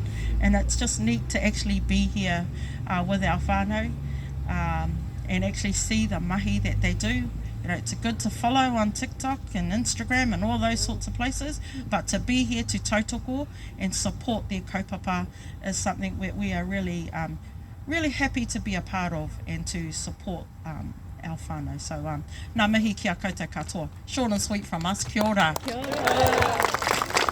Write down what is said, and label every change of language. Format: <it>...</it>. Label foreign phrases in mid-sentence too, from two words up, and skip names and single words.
<en>And it's just neat to actually be here with our whānau and actually see the mahi that they do. It's good to follow on TikTok and Instagram and all those sorts of places, but to be here to tautoko and support their kaupapa is something that we are really, really happy to be a part of and to support our whānau.</en> <mi>So, ngā mihi kia koutou katoa.</mi> <en>Short and sweet from us.</en> <mi>Kia ora. Kia ora.</mi>